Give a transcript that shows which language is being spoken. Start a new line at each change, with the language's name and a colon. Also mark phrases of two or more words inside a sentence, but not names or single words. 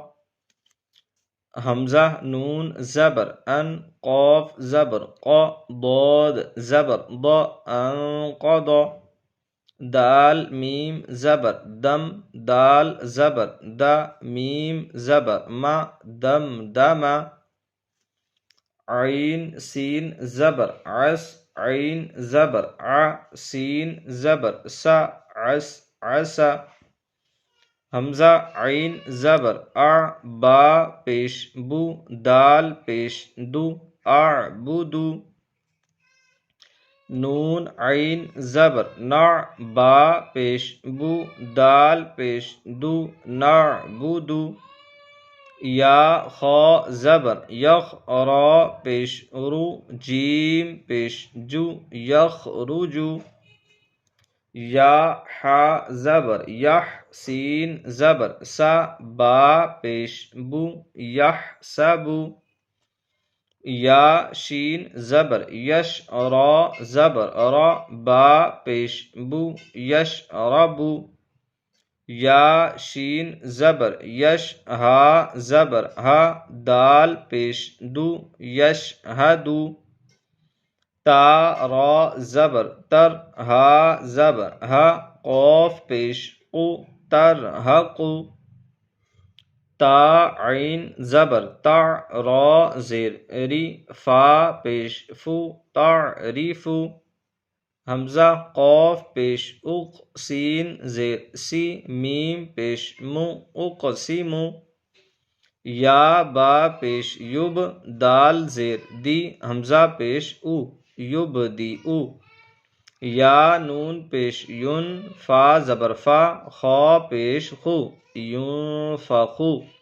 Urdu: حمزہ نون زبر ان قاف زبر قا ضاد زبر ضا انقض دال میم زبر دم دال زبر دا میم زبر ما دم دم عین سین زبر عس عین زبر ع سین زبر سا عس عسا حمزہ عین زبر ا با پیش بو دال پیش دو اعبدو نون عین زبر نع با پیش بو دال پیش دو نعبدو یا خا زبر یخ را پیش رو جیم پیش جو یخرجو یا حا زبر یح، سین زبر سا، با پیش بو یحسبو، یا شین زبر یش، را زبر را، با پیش بو یشربو، یا شین زبر یش، ہا زبر ہا، دال پیش دو یشہدو، تا را زبر تر، ہا زبر ہا، قوف پیش قو ترہقو، تا عین زبر تع، را زیر ری، فا پیش فو تعریفو، حمزہ قوف پیش اق، سین زیر سی، میم پیش مو اقسمو، یا با پیش یب، دال زیر دی، حمزہ پیش او یبدئو، یا نون پیش ین، فا زبر فا، خا پیش خو ینفخو،